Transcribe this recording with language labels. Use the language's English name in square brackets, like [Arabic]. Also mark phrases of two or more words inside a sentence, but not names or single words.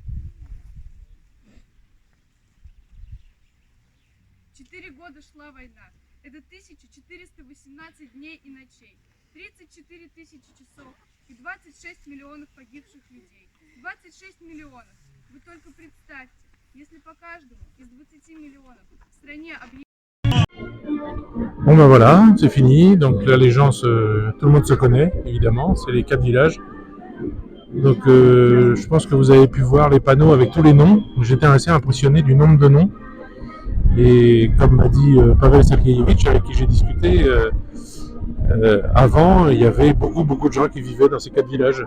[Russian] 4 года шла война. Это 1418 дней и ночей. 34 тысячи часов и 26 миллионов погибших людей. 26 миллионов. Вы только представьте, если по каждому из 20 миллионов в стране объявили... [French] Bon voilà, c'est fini. Donc là tout le monde se connaît évidemment, c'est les 4 villages. Donc je pense que vous avez pu voir les panneaux avec tous les noms. J'étais assez impressionné du nombre de noms. Et comme m'a dit Pavel Sergeyevich, avec qui j'ai discuté, avant il y avait beaucoup de gens qui vivaient dans ces 4 villages.